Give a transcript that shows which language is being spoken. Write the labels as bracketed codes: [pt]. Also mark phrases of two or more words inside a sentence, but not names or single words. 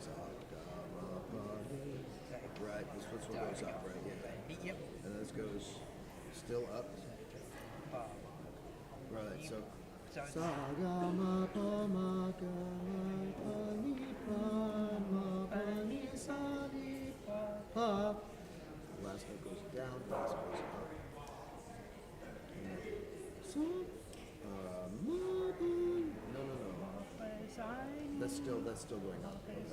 [en] Right, this one goes up, right? Yeah. Yep. And this goes still up. Right, so. So Sa ga ma pa ma ga ma pa ni pa ma pa ni sa ni pa. Last note goes down, last goes up. So, ma pa. No. That's still going up.